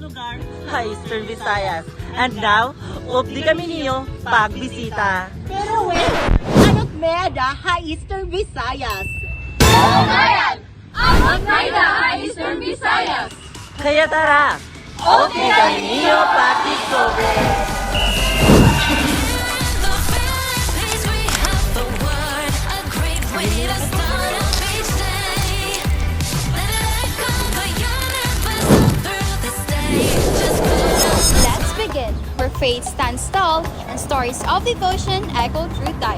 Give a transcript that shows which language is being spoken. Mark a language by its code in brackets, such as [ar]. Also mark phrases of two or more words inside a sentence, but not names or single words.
[en] Eastern Visayas. And now, [war] updi kami niyo pagbisita. Pero wait, ano't meda ha Eastern Visayas? Eastern Visayas! Kaya tara, updi kami niyo pag-discover. [en] Let's begin, where faith stands tall and stories of devotion echo through time.